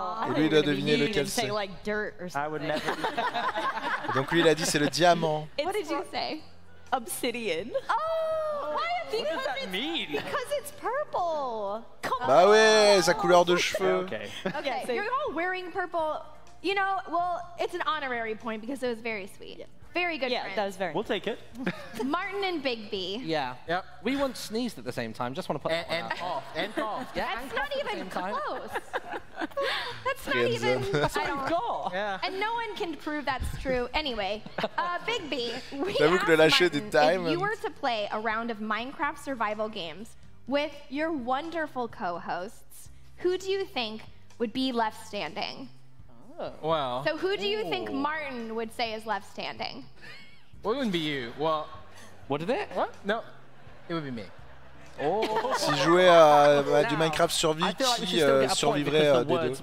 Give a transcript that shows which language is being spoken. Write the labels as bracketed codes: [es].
[fr] Et lui, il doit deviner lequel c'est. Donc lui, il a dit c'est le diamant. [en] What did you say? Obsidian. Oh, why obsidian? What does that mean? Because it's purple. [fr] Bah ouais, sa couleur de cheveux. [en] Okay, so you're all wearing purple. You know, well, it's an honorary point because it was very sweet. Very good friends. That was very. We'll take it. Martin and Big B. Yeah. Yep. We once sneezed at the same time. Just want to put that and cough. And cough. Yeah. That's not even close. That's not even. That's what we've got. Yeah. And no one can prove that's true. Anyway, Big B, we [fr] J'avoue que le lâcher des [en] Martin, if you were to play a round of Minecraft survival games with your wonderful co-hosts, who do you think would be left standing? Well. So who do you think Martin would say is left standing? Well, it wouldn't be you. Well. What did it? What? No, it would be me. [fr] S'il jouait à du Minecraft survie, qui survivrait des deux?